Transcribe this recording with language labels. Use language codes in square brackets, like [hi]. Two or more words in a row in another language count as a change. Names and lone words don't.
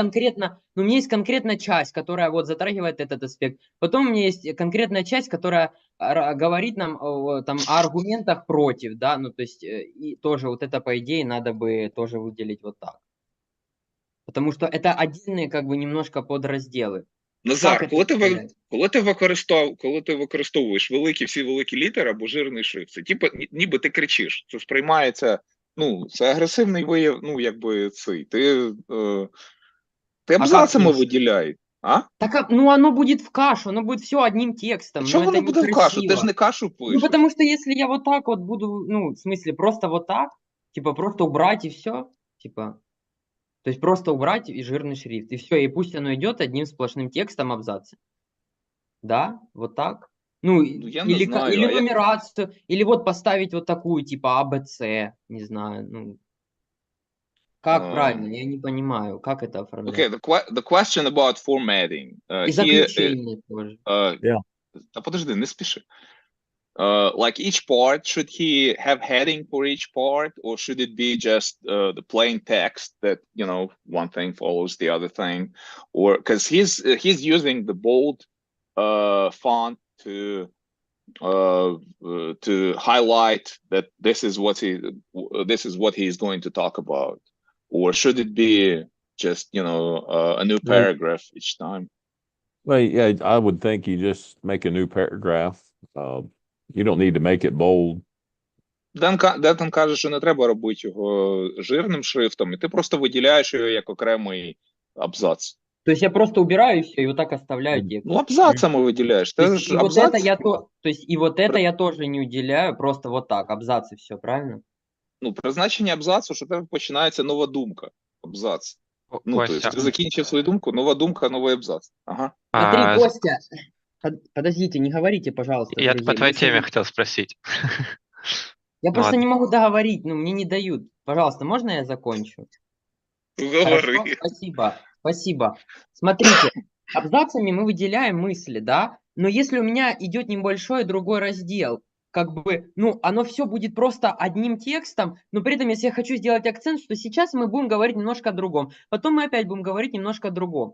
[ru] конкретно, у меня есть конкретная часть, которая вот затрагивает этот аспект. Потом у меня есть конкретная часть, которая говорит нам там о аргументах против, да, ну то есть и тоже вот это по идее надо бы тоже выделить вот так. Потому что это отдельные как бы немножко подразделы. Назар, Как [uk] коли [ru] это выделять? [uk] коли ти використовуєш всі великі літери або жирний шрифт, це ніби ти кричиш. Це сприймається, це агресивний вияв, цей. Ти абзацами [ru] кричать? [uk] виділяй. А? [ru] Так, ну оно будет в кашу, оно будет все одним текстом. [uk] Чого [ru] но это [uk] воно буде в кашу? Ти [ru] некрасиво. [uk] ж не кашу пишеш. Ну, [ru] потому что если я вот так вот буду, ну, в смысле, просто вот так, типа, просто убрать и все, типа, то есть просто убрать и жирный шрифт, и все, и пусть оно идет одним сплошным текстом абзаца. Да, вот так. Ну, я не или, знаю, или а я- нумерацию, или вот поставить вот такую, типа, АБЦ, не знаю, ну. Как правильно, я не понимаю, как это оформлять. [en] Okay, the question about formatting. [ru] И заключение тоже. [en] Yeah. [uk] Та подожди, не спіши. [en] Like each part, should he have heading for each part, or should it be just the plain text that one thing follows the other thing, or because he's using the bold font to highlight that this is what he's going to talk about, or should it be just a new paragraph each time? well, yeah, I would think you just make a new paragraph. You don't need to make it bold. [uk] Дентон каже, що не треба робити його жирним шрифтом, і ти просто виділяєш його як окремий абзац. [ru] То есть я просто убираю все и вот так оставляю текст. [uk] Ну, абзацами виділяєш. [ru] То [uk] Це [ru] есть, [uk] ж [ru] и вот [uk] абзац. [ru] это то есть и вот это я тоже не уделяю, просто вот так, абзацы, все, правильно? [uk] Ну, призначення абзацу, що в тебе починається нова думка. Абзац. Ну, [ru] то есть [uk] ти закінчив свою думку, нова думка, новий абзац. Ага. [ru] Смотри, Костя, подождите, не говорите, пожалуйста, Я друзья. по твоей теме хотел спросить. Я просто Ладно. не могу договорить, ну, мне не дают. Пожалуйста, можно я закончу? Хорошо, спасибо. Смотрите, абзацами мы выделяем мысли, да, но если у меня идет небольшой другой раздел, как бы, ну, оно все будет просто одним текстом, но при этом, если я хочу сделать акцент, что сейчас мы будем говорить немножко о другом, потом мы опять будем говорить немножко о другом.